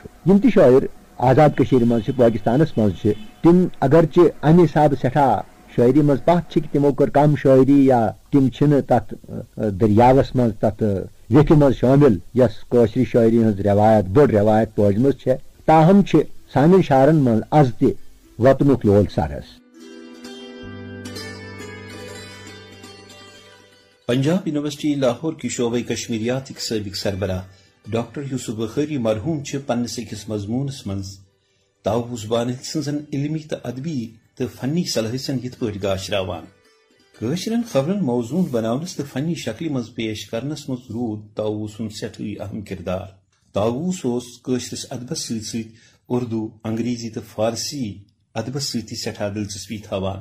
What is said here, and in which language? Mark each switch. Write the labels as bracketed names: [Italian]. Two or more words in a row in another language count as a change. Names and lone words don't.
[Kashmiri] یِم تہِ شٲعر آزاد کٔشیٖرِ منٛز چھِ پٲکِستانس منٛز چھِ تِم اگرچہِ امہِ حسابہٕ سٮ۪ٹھاہ شٲعری منٛز پتھ چھِ کہ تِمو کٔر کم شٲعری یا تِم چھِنہٕ تتھ دٔریاوس منٛز تتھ ویٚکھِ منٛز شٲمِل یۄس کٲشرِ شٲعری ہٕنٛز رٮ۪وایت بٔڑ رٮ۪وایت پٲجمٕژ چھےٚ. تاہم چھِ سانٮ۪ن شعرن منٛز از تہِ وطنُک لول سرس. پنجاب یونیورسٹی لاہور [Urdu] کی شعبۂ کشمیریات سابق سربراہ [Kashmiri] ڈاکٹر یوسف بخاری مرحوم پنس أکس مضمونس منز طاووس بانل سنزن علمی تو ادبی تو فنی صلاحیتن یت پٲٹھۍ گاشراوان. کٲشرین خبرن موضوع بناونس تو فنی شکل مز پیش کرنس مز روٗد طاووس سُنٛد سٮ۪ٹھٕے اہم کردار. طاووس اوس کٲشرس ادبس سۭتۍ سۭتۍ اردو انگریزی تو فارسی ادبس سۭتۍ سٮ۪ٹھاہ دلچسپی تھاوان.